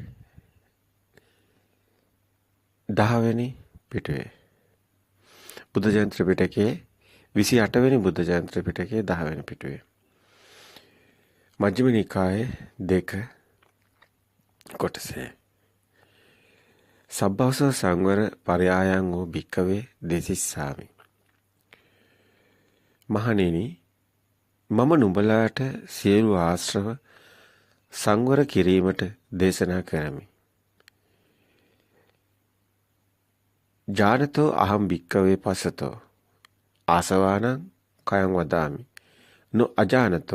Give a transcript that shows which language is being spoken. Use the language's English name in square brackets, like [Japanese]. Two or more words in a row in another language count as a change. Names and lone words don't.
[Sinhala] 10 වෙනි පිටුවේ බුද්ධ ජයන්ති ත්‍රිපිටකයේ 28 වෙනි බුද්ධ ජයන්ති ත්‍රිපිටකයේ 10 වෙනි පිටුවේ මජ්ක්‍ධිම නිකායේ 2 කොටසේ [Pali] සබ්බාස සංවර පරයායන් වූ භික්කවේ දේසිස්සාමි. [Sinhala] මහණෙනි මම නුඹලාට සියලු ආශ්‍රව සංවර කිරීමට දේශනා කරමි. [Pali] ජානතෝ අහම් භික්කවේ පසතෝ ආසවානං කයං වදාමි. නො අජානතෝ